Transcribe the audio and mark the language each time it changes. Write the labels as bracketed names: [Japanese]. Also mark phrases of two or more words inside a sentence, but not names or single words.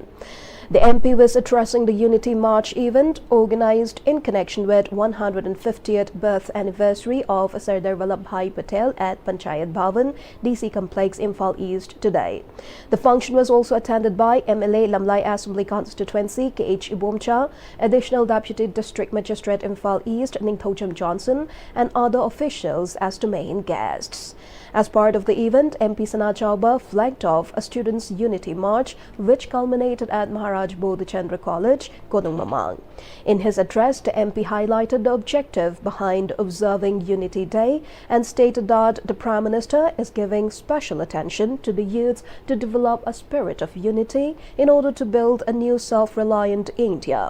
[English] The MP was addressing the Unity March event organized in connection with 150th birth anniversary of Sardar Vallabhbhai Patel at Panchayat Bhavan, DC Complex, Imphal East today. The function was also attended by MLA Lamlai Assembly Constituency KH Ibomcha, Additional Deputy District Magistrate Imphal East Ningthojam Johnson, and other officials as the main guests. As part of the event, MP Sana Chauba flagged off a students' unity march which culminated at Maharaj Bodhichandra College, Konung Mamang. In his address, the MP highlighted the objective behind observing Unity Day and stated that the Prime Minister is giving special attention to the youths to develop a spirit of unity in order to build a new self-reliant India.